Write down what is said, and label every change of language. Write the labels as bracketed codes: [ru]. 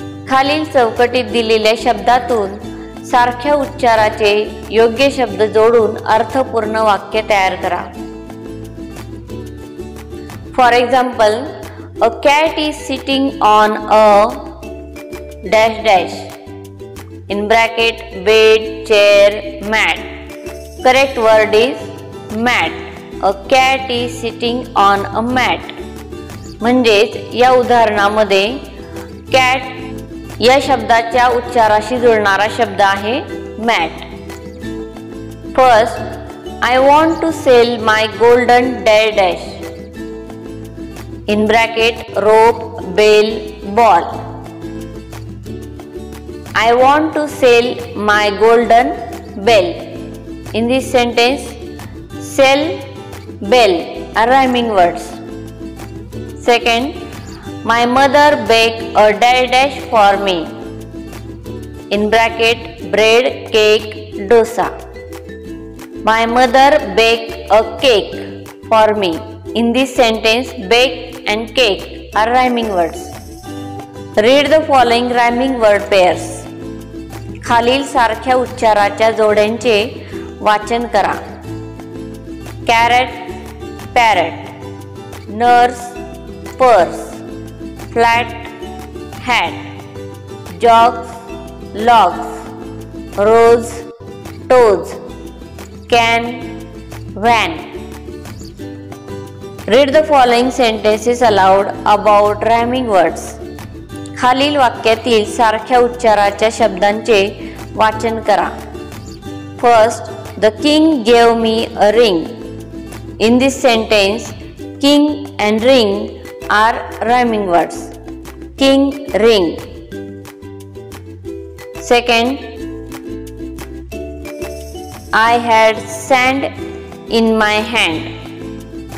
[mr] खालील चौकटीत दिलेल्या शब्दातून सारख्या उच्चाराचे योग्य शब्द जोडून अर्थपूर्ण वाक्य तयार करा. [en] For example, a cat is sitting on a dash dash. In bracket, bed, chair, mat. Correct word is mat. A cat is sitting on a mat. [mr] म्हणजेच या उदाहरणामध्ये cat या शब्दाच्या उच्चाराशी जुळणारा शब्द आहे mat. [en] First, I want to sell my golden dash dash. In bracket, rope, bell, ball. I want to sell my golden bell. In this sentence, sell, bell are rhyming words. Second, my mother baked a dash dash for me. In bracket, bread, cake, dosa. My mother baked a cake for me. In this sentence, bake and cake are rhyming words. Read the following rhyming word pairs. [mr] खालील सारख्या उच्चाराच्या जोड्यांचे वाचन करा. [en] Carrot, parrot. Nurse, purse. Flat, hat. Jogs, logs. Rose, toes. Can, van. Read the following sentences aloud about rhyming words. [mr] खालील वाक्यातील सारख्या उच्चाराच्या शब्दांचे वाचन करा. [en] First, the king gave me a ring. In this sentence, king and ring are rhyming words. King, ring. Second, I had sand in my hand.